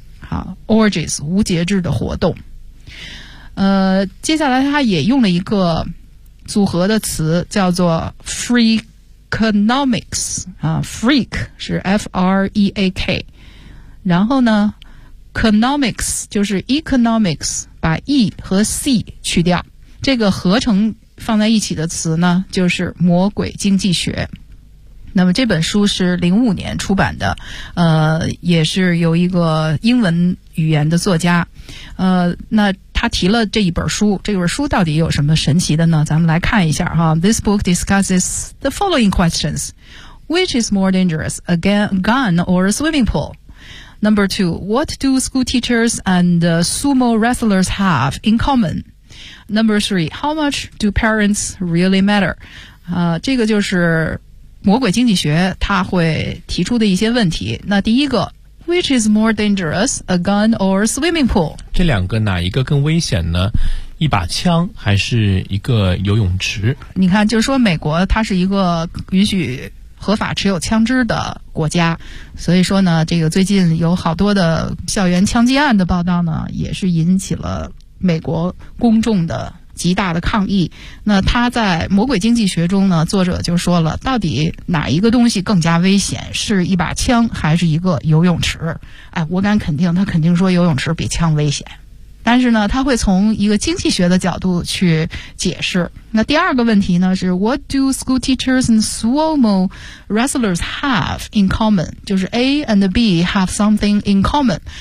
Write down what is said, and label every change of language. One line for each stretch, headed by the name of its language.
Chinese: 好， orgies 无节制的活动。接下来他也用了一个组合的词叫做 freakonomics，freak 是 F-R-E-A-K， 然后呢 economics 就是 economics，把 E 和 C 去掉，这个合成放在一起的词呢就是魔鬼经济学。那么这本书是05年出版的，也是由一个英文语言的作家，那他提了这一本书，这本书到底有什么神奇的呢，咱们来看一下哈。
English: This book discusses the following questions. Which is more dangerous, a gun or a swimming pool? Number two, what do school teachers and sumo wrestlers have in common? Number three, how much do parents really matter?
Chinese: 这个就是魔鬼经济学他会提出的一些问题。那第一个
English: ,which is more dangerous, a gun or a swimming pool?
Chinese: 这两个哪一个更危险呢？一把枪还是一个游泳池？你看，就是说美国它是一个允许合法持有枪支的国家，所以说呢这个最近有好多的校园枪击案的报道呢也是引起了美国公众的极大的抗议。那他在魔鬼经济学中呢作者就说了，到底哪一个东西更加危险，是一把枪还是一个游泳池。哎，我敢肯定他肯定说游泳池比枪危险，但是呢他会从一个经济学的角度去解释。那第二个问题呢是
English: What do school teachers and sumo wrestlers have in common? 就是 A and B have something in common.